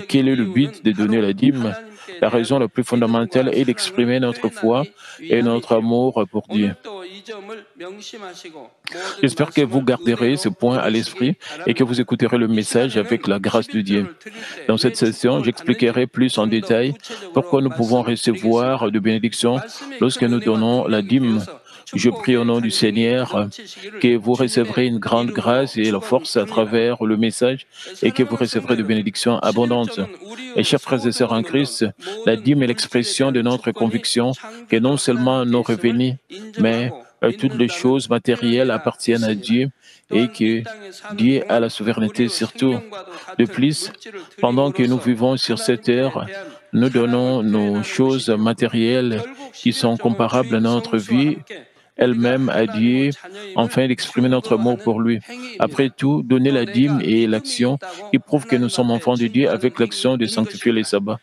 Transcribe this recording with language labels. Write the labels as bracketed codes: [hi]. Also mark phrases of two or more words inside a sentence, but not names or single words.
[ko] 근본적인 [fr] quel est le but [ko] 이유는 [fr] de donner [ko] 바로 [fr] la dîme? [ko] 하나님께 [fr] La raison [ko] 대한 [fr] la plus fondamentale [ko] 믿음과 [fr] est [ko] 사랑을 [fr] d'exprimer notre foi [ko] 표현하기 [fr] et notre [ko] 위함이지요. [fr] amour pour Dieu. [ko] 오늘도 이 점을 명심하시고 모든 [fr] J'espère que vous [ko] 말씀을 [fr] garderez ce [ko] 은혜로 [fr] point à l'esprit [ko] 들으시기 [fr] et que vous [ko] 바랍니다. [fr] écouterez le [ko] 이 [fr] message avec [ko] 시간에는 [fr] la grâce de Dieu. [ko] 11조를 드릴 때 [fr] Dans [ko] 왜 [fr] cette session, [ko] 축복을 [fr] j'expliquerai [ko] 받는지 [fr] plus en [ko] 좀 더 [fr] détail pourquoi [ko] 구체적으로 [fr] nous pouvons recevoir [ko] 말씀드리겠습니다. [fr] de bénédictions [ko] 말씀의 [fr] lorsque [ko] 큰 [fr] nous [ko] 은혜와 [fr] donnons la [ko] 능력이 [fr] dîme. [ko] 되어서 [fr] Je prie au [ko] 축복의 [fr] nom du [ko] 간증이 [fr] Seigneur [ko] 넘치시기를 [fr] que vous [ko] 주님의 [fr] recevrez une grande grâce [ko] 이름으로 [fr] et la force à [ko] 축원합니다. [fr] travers le message et que vous [ko] 사랑하는 성도 [fr] recevrez de [ko] 여러분, [fr] bénédictions abondantes. [ko] 11조는 [fr] Et [ko] 우리의 [fr] chers frères et sœurs [ko] 소득은 [fr] en [ko] 물론 [fr] Christ, la [ko] 모든 [fr] dîme est [ko] 물질에 [fr] l'expression de [ko] 대한 [fr] notre [ko] 주권이 [fr] conviction que [ko] 창조주 [fr] non seulement [ko] 하나님께 [fr] nos [ko] 있음을 [fr] revenus, mais [ko] 인정하고 [fr] toutes les [ko] 믿는다는 [fr] choses matérielles [ko] 표현이라 [fr] appartiennent à [ko] 했습니다. [fr] Dieu et [ko] 또한 이 [fr] que [ko] 땅에 사는 [fr] Dieu a la [ko] 동안 [fr] souveraineté [ko] 우리의 [fr] sur tout. [ko] 생명과도 [fr] De [ko] 같은 [fr] plus, [ko] 물질을 [fr] pendant que nous [ko] 드림으로써 [fr] vivons sur cette [ko] 하나님께 [fr] terre, [ko] 대한 [fr] nous [ko] 사랑을 [fr] donnons nos [ko] 표현하는 [fr] choses [ko] 것이지요. [fr] matérielles [ko] 결국 [fr] qui sont [ko] 11조는 [fr] comparables à [ko] 주인 [fr] notre [ko] 성수와 [fr] vie [ko] 함께 [fr] elle-même a dit enfin d'exprimer notre amour pour lui. Après tout, donner la dîme et l'action qui prouve que nous sommes enfants de Dieu avec l'action de sanctifier les sabbats.